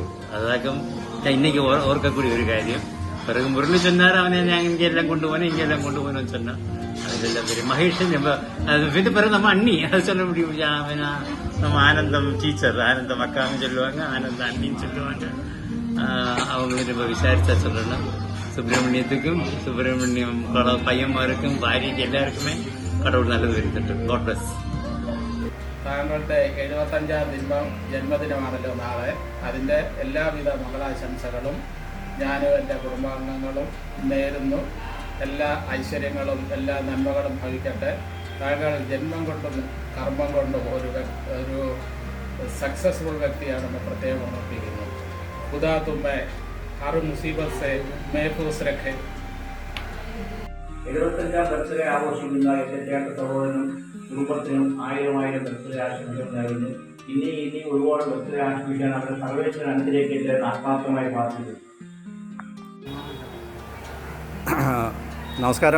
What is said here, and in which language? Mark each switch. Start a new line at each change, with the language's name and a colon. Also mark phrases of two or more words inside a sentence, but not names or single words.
Tamil: அதாக்கும் இன்னைக்கு ஓர்க்கக்கூடிய ஒரு காரியம். பிறகு முரளி சொன்னார், அவனை இங்கெல்லாம் கொண்டு போனேன்னு சொன்னான். அதெல்லாம் பெரிய மகேஷன். அது பிறகு நம்ம அண்ணி, அதை சொல்ல முடியும். நம்ம ஆனந்தம் டீச்சர், ஆனந்தம் அக்கான்னு சொல்லுவாங்க, ஆனந்தம் அண்ணின்னு சொல்லுவாங்க. அவங்களுக்கு நம்ம விசாரிச்சா சொல்லணும். சுப்பிரமணியத்துக்கும் சுப்பிரமணியம் பையன்மாருக்கும்
Malayalam: ഭാര്യയ്ക്കും എല്ലാവർക്കുമേ
Tamil: கடவுள் நல்லது വരുത്തട്ടെ.
English: God bless.
Malayalam: താങ്കളുടെ 75ാം ജന്മദിനമാണല്ലോ നാളെ. അതിൻ്റെ എല്ലാവിധ മംഗളാശംസകളും ഞാനും എൻ്റെ കുടുംബാംഗങ്ങളും നേരുന്നു. എല്ലാ ഐശ്വര്യങ്ങളും എല്ലാ നന്മകളും ഭവിക്കട്ടെ. താങ്കൾ ജന്മം കൊണ്ടും കർമ്മം കൊണ്ടും ഒരു സക്സസ്ഫുൾ വ്യക്തിയാണെന്ന് പ്രത്യേകം ഉറപ്പിക്കുന്നു.
Hindi: खुदा तुम्हें हर मुसीबत से महफूज रखे.
Malayalam: 75ാം ബർത്ത്ഡേ ആഘോഷിക്കുന്ന എൻ്റെ ചേട്ട സഹോദരനും കുടുംബത്തിനും 1000 ബർത്ത്ഡേ ആശംസകൾ നേരുന്നു. ഇനി ഒരുപാട് ബർത്ത്ഡേ ആശംസിക്കാൻ അവരുടെ സർവേശ്വരൻ അനുഗ്രഹിക്കട്ടെ എന്ന് ആത്മാർത്ഥമായി പ്രാർത്ഥിക്കുന്നു. നമസ്കാരം.